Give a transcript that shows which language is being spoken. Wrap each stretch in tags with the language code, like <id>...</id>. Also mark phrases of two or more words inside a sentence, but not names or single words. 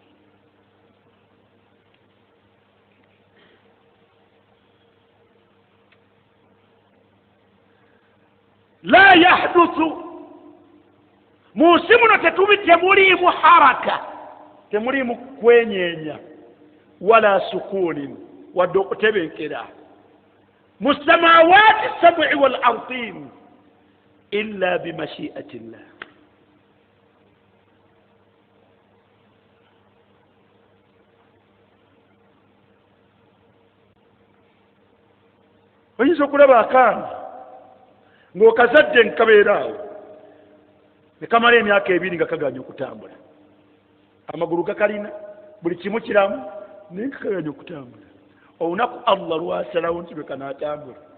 <ar>لا يحدث</ar> <lg>mu nsi muno temuliimu haraka temuliimu kwenyeenya</lg> <ar>ولا سكون</ar> <lg>wadde okutebenkera mu</lg> <ar>السماوات السبع والأرض إلا بمشيئة الله</ar> <lg>oyinza okulaba akaana ng'okazadde nkabeera awo ne kamala emyaka 2 nga kaganya okutambula amagulu gakalina buli kimu kiramu naye kaganya okutambula olunaku allah lwasalawo nti lwe kanaatambula</lg>